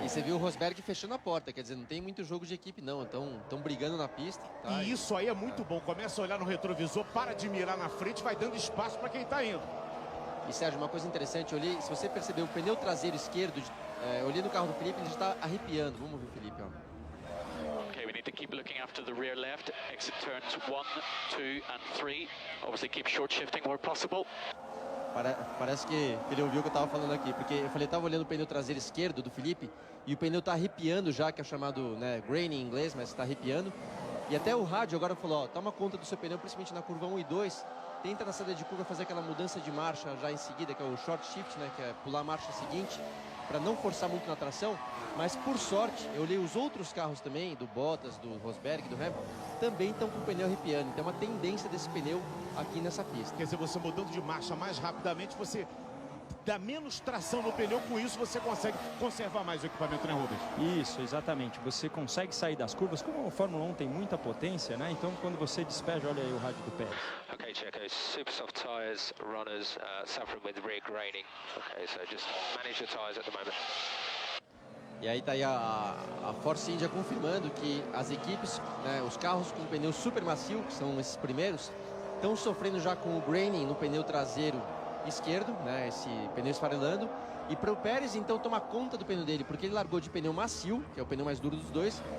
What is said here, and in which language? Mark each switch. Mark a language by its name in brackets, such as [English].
[Portuguese] E você viu o Rosberg fechando a porta. Quer dizer, não tem muito jogo de equipe, não. Estão brigando na pista. Tá? E isso aí é muito bom. Começa a olhar no retrovisor, para de mirar na frente, vai dando espaço para quem está indo. E, Sérgio, uma coisa interessante, eu olhei, se você percebeu, o pneu traseiro esquerdo, eu olhei no carro do Felipe, ele já está arrepiando. Vamos ver o Felipe, ó. [English] Okay, we need to keep looking after the rear left. Exit turns 1, 2 and 3. Obviously keep short shifting where possible. [Portuguese] Parece que ele ouviu o que eu estava falando aqui, porque eu falei, estava olhando o pneu traseiro esquerdo do Felipe e o pneu está arrepiando já, que é chamado, né, grain em inglês, mas está arrepiando. E até o rádio agora falou, ó, toma conta do seu pneu, principalmente na curva 1 e 2. Tenta na saída de curva fazer aquela mudança de marcha já em seguida, que é o short shift, né, que é pular a marcha seguinte, para não forçar muito na tração. Mas por sorte, eu olhei os outros carros também, do Bottas, do Rosberg, do Hamilton, também estão com o pneu arrepiando. Então é uma tendência desse pneu aqui nessa pista. Quer dizer, você mudando de marcha mais rapidamente, você dá menos tração no pneu, com isso você consegue conservar mais o equipamento, né, Rubens? Isso, exatamente. Você consegue sair das curvas. Como a Fórmula 1 tem muita potência, né? Então quando você despeja, olha aí o rádio do Pérez. [English] Okay, Checo, super soft tires, runners suffering with rear graining. Okay, so just manage your tires at the moment. [Portuguese] E aí tá aí a Force India confirmando que as equipes, né, os carros com pneu super macio, que são esses primeiros, estão sofrendo já com o graining no pneu traseiro esquerdo, né, esse pneu esfarelando. E para o Pérez, então, tomar conta do pneu dele, porque ele largou de pneu macio, que é o pneu mais duro dos dois.